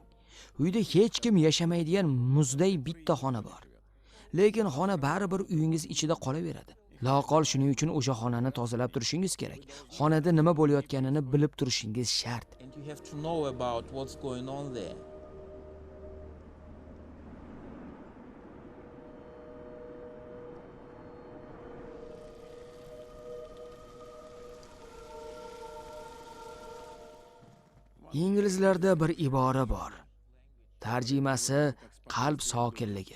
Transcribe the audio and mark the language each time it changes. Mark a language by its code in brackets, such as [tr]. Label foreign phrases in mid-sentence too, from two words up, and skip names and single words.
[uz] Uyda hech kim yashamaydigan muzday bitta xona bor. Lekin xona baribir uyingiz ichida qolaveradi. Loqol shuning uchun o'sha xonani tozalab turishingiz kerak. Xonada nima bo'layotganini bilib turishingiz shart. [en] And you have to know about what's going on there. [uz] Inglizlarda bir ibora bor. Tarjimasi qalb sokinligi.